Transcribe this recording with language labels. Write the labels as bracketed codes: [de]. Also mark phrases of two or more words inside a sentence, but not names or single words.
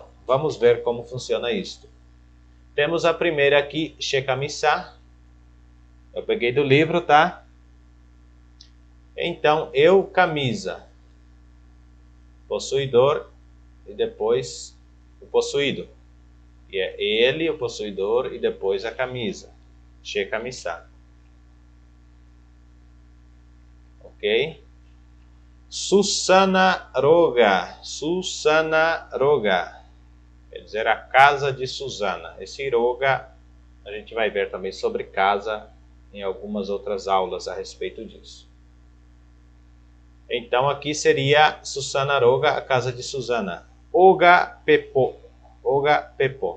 [pt] Vamos ver como funciona isto. Temos a primeira aqui, checamissá. Eu peguei do livro, tá? Então, eu, camisa. Possuidor e depois o possuído. E é ele, o possuidor, e depois a camisa. Checamissá. Ok? [gn] Susana Roga. Susana Roga. [pt] Quer dizer, a casa de Susana. Esse Roga, a gente vai ver também sobre casa em algumas outras aulas a respeito disso. Então, aqui seria Susana Roga, a casa de Susana. [gn] Oga Pepo. Oga Pepo.